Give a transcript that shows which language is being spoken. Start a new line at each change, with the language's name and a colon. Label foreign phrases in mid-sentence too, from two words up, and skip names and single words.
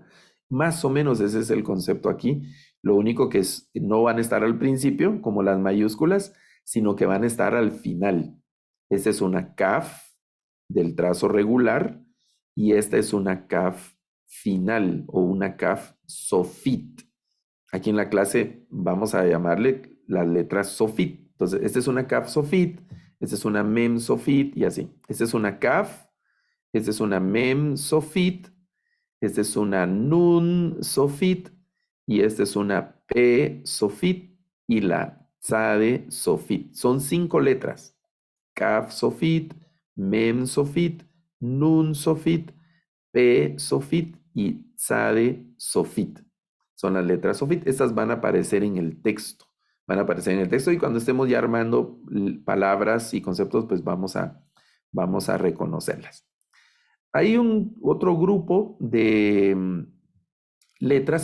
Spanish: Más o menos ese es el concepto aquí. Lo único que no van a estar al principio, como las mayúsculas, sino que van a estar al final. Esta es una kaf del trazo regular y esta es una kaf final o una
Hebrew: כף סופית.
Spanish: Aquí en la clase vamos a llamarle las letras sofit. Entonces, esta es una
Hebrew: כף סופית,
Spanish: esta es una
Hebrew: מם סופית
Spanish: y así. Esta es una kaf, esta es una
Hebrew: מם סופית,
Spanish: esta es una
Hebrew: נון סופית
Spanish: y esta es una p sofit y la
Hebrew: צדי סופית.
Spanish: Son 5 letras.
Hebrew: כף סופית, מם סופית, נון סופית, פ סופית
Spanish: y
Hebrew: צדי סופית.
Spanish: Son las letras sofit. Estas van a aparecer en el texto. Van a aparecer en el texto y cuando estemos ya armando palabras y conceptos, pues vamos a reconocerlas. Hay otro grupo de letras.